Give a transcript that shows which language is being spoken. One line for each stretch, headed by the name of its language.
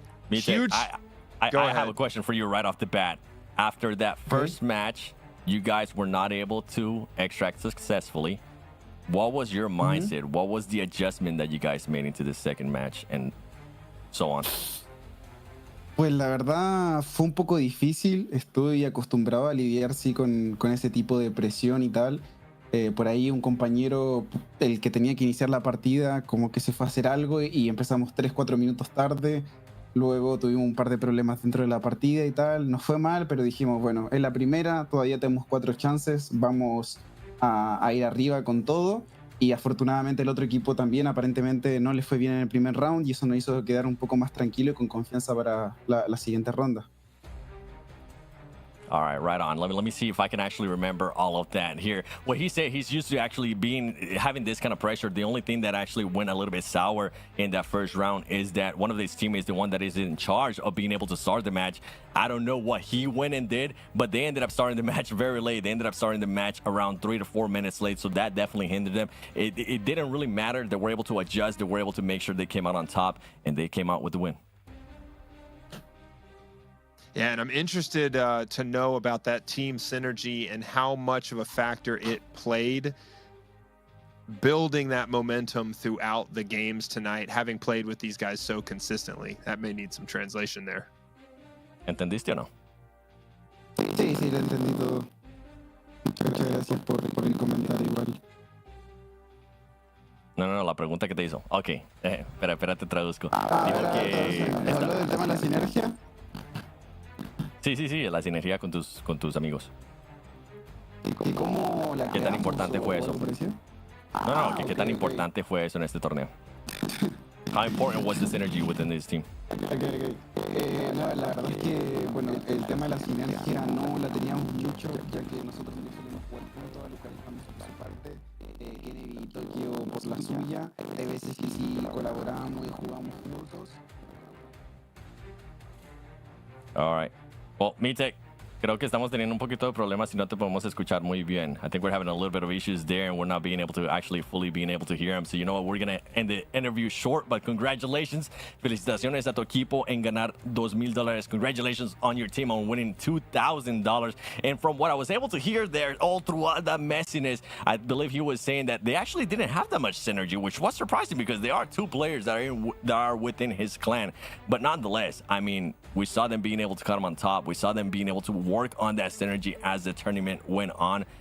English: MeTech, I have a question for you right off the bat. After that first match, you guys were not able to extract successfully. What was your mindset? What was the adjustment that you guys made into the second match and so on?
Spanish: Pues la verdad fue un poco difícil. Estoy acostumbrado a lidiar con ese tipo de presión y tal. Por ahí un compañero, el que tenía que iniciar la partida, como que se fue a hacer algo y empezamos 3-4 minutos tarde. Luego tuvimos un par de problemas dentro de la partida y tal. Nos fue mal, pero dijimos, bueno, es la primera, todavía tenemos 4 chances, vamos a ir arriba con todo. Y afortunadamente el otro equipo también aparentemente no le fue bien en el primer round y eso nos hizo quedar un poco más tranquilo y con confianza para la siguiente ronda.
English: All right, right on. Let me see if I can actually remember all of that here. What he said, he's used to actually having this kind of pressure. The only thing that actually went a little bit sour in that first round is that one of his teammates, the one that is in charge of being able to start the match, I don't know what he went and did, but they ended up starting the match very late. They ended up starting the match around 3 to 4 minutes late, so that definitely hindered them. It didn't really matter. They were able to adjust. They were able to make sure they came out on top, and they came out with the win. Yeah, and I'm interested to know about that team synergy and how much of a factor it played building that momentum throughout the games tonight, having played with these guys so consistently. That may need some translation there.
Spanish: ¿Entendiste o no? Sí, lo he entendido. Muchas gracias por el comentario igual. No, la pregunta que te hizo. Ok, espera, te traduzco. ¿Habló del tema de la sinergia? Sí, la sinergia con tus amigos. ¿Y cómo la ¿Qué tan importante fue eso? No, ¿qué tan importante fue eso en este torneo?
English: How important was the synergy within this team? Okay.
Spanish: La verdad es que, bueno, el tema de la sinergia no la teníamos mucho, ya que nosotros no solemos jugar juntos, Lucas estamos por su parte, Kennedy y Tokio por la suya. Hay veces que sí colaboramos y jugamos juntos.
English: All right.
Spanish: Well, MeTech, creo que estamos teniendo un poquito de problemas y no te podemos escuchar muy bien.
English: I think we're having a little bit of issues there and we're not being able to actually fully being able to hear him. So you know what, we're going to end the interview short, but congratulations.
Spanish: Felicitaciones a tu equipo en ganar $2,000.
English: Congratulations on your team on winning $2,000. And from what I was able to hear there all throughout that messiness, I believe he was saying that they actually didn't have that much synergy, which was surprising because there are 2 players that are within his clan. But nonetheless, I mean, we saw them being able to cut him on top. We saw them being able to work on that synergy as the tournament went on.